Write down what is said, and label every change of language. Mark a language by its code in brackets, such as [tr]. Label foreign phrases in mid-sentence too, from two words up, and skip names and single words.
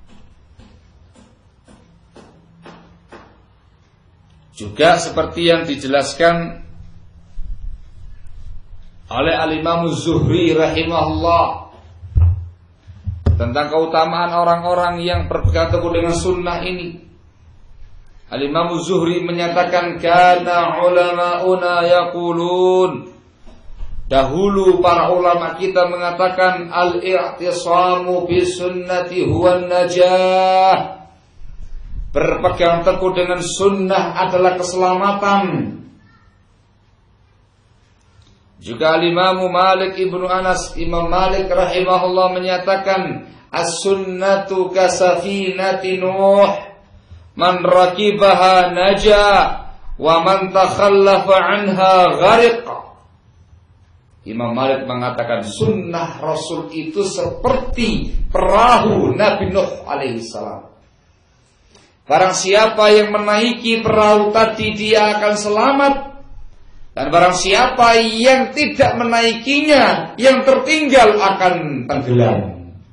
[id] Juga seperti yang dijelaskan oleh Al-Imam Zuhri rahimahullah tentang keutamaan orang-orang yang berpegang teguh dengan sunnah ini. Al-Imam Zuhri menyatakan, [ar] كان علماؤنا يقولون, [id] dahulu para ulama kita mengatakan, [ar] الاعتصام بالسنة هو النجاة, [id] berpegang teguh dengan sunnah adalah keselamatan. Juga Imam Malik ibnu Anas, Imam Malik rahimahullah menyatakan, [ar] السنة كسفينة نوح، من ركبها نجا، ومن تخلف عنها غرق. [id] Imam Malik mengatakan sunnah Rasul itu seperti perahu Nabi Nuh alaihissalam. Barang siapa yang menaiki perahu tadi dia akan selamat, dan barang siapa yang tidak menaikinya, yang tertinggal akan tenggelam.